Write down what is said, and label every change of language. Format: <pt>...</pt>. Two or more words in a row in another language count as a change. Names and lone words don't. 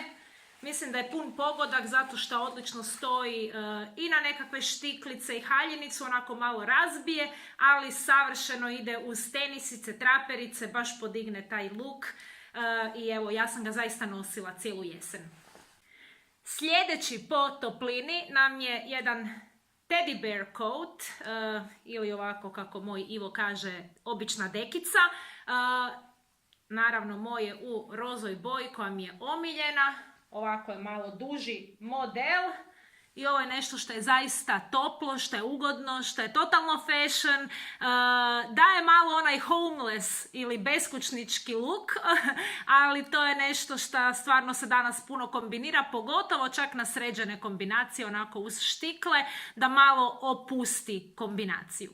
<hr>Mislim da je pun pogodak zato što odlično stoji i na nekakve štiklice i haljinicu, onako malo razbije, ali savršeno ide uz tenisice, traperice, baš podigne taj look i evo, ja sam ga zaista nosila cijelu jesen. Sljedeći po toplini nam je jedan</hr> <en>teddy bear coat,</en> <hr>ili ovako kako moj Ivo kaže, obična dekica. Naravno moje u rozoj boji koja mi je omiljena. Ovako je malo duži model. I ovo je nešto što je zaista toplo, što je ugodno, što je totalno fashion, daje malo onaj homeless ili beskućnički look, ali to je nešto što stvarno se danas puno kombinira, pogotovo čak na sređene kombinacije, onako uz štikle, da malo opusti kombinaciju.</hr>